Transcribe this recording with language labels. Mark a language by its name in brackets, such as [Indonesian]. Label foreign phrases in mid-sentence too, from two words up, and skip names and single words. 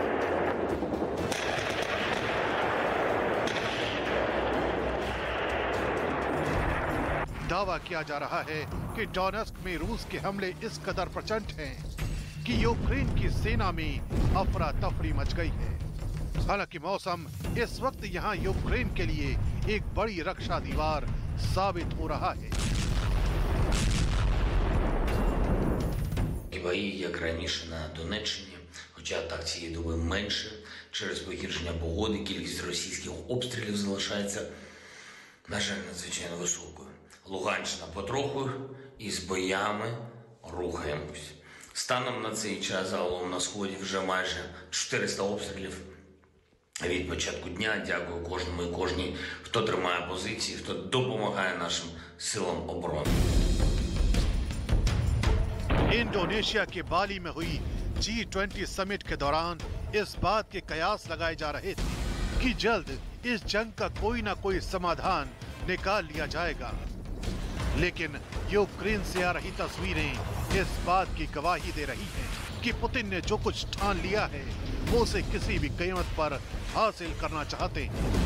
[Hindi] दावा किया जा रहा है कि डोनेत्स्क में रूस के हमले इस कदर प्रचंड हैं कि यूक्रेन की सेना में अफरा तफरी मच गई है। हालांकि मौसम इस वक्त यहां यूक्रेन के लिए एक बड़ी रक्षा दीवार साबित हो रहा है। [Ukrainian] Бої, як раніше на Донеччині, хоча так цієї доби менше, через погіршення погоди кількість російських обстрілів залишається, на жаль, надзвичайно високою. Луганщина потроху із боями рухаємось. Станом на цей час загалом на Сході вже майже 400 обстрілів від початку дня. Дякую кожному і кожній, хто тримає позиції, хто допомагає нашим силам оборони. [Hindi] इंडोनेशिया के बाली में हुई G20 समिट के दौरान इस बात के कयास लगाए जा रहे थे कि जल्द इस जंग का कोई ना कोई समाधान निकाल लिया जाएगा। लेकिन यूक्रेन से आ रही तस्वीरें इस बात की गवाही दे रही हैं कि पुतिन ने जो कुछ ठान लिया है वो उसे किसी भी कीमत पर हासिल करना चाहते हैं।